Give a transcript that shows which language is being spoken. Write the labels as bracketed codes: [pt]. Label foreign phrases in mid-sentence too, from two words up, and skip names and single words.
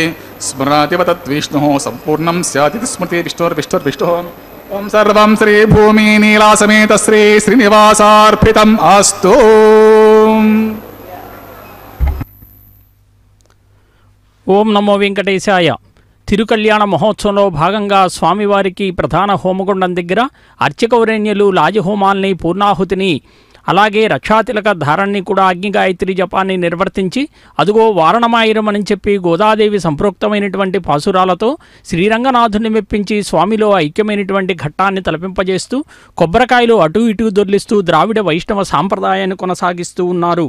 [sa] स्मरादिवतद्विष्णुः सम्पूर्णं स्यादिति स्मृति विष्णुर्विष्णुर्विष्णुः ओं सर्वं श्री भूमि नीलासमेत श्री श्रीनिवासार्पितम् अस्तु ఓం నమో వెంకటేశాయ. [te] తిరుకళ్యాణ మహోత్సవంలో భాగంగా స్వామివారికి ప్రధాన హోమగుండం దగ్గర అర్చకౌరేణ్యులు లాజహోమాల్ని పూర్ణాహుతిని అలాగే రక్షాతిలక ధారణని కూడా అగ్నిగాయత్రి జపాన్ని నిర్వర్తించి అదుగో వారణమాయిరమని చెప్పి గోదాదేవి సంప్రోక్తమైనటువంటి పాసురాలతో శ్రీరంగనాథుని మెప్పించి స్వామిలో ఐక్యమైనటువంటి ఘట్టాన్ని తలపింపజేస్తూ కొబ్బరికాయలు అటు ఇటు దొర్లిస్తూ ద్రావిడ వైష్ణవ సాంప్రదాయాన్ని కొనసాగిస్తూ ఉన్నారు.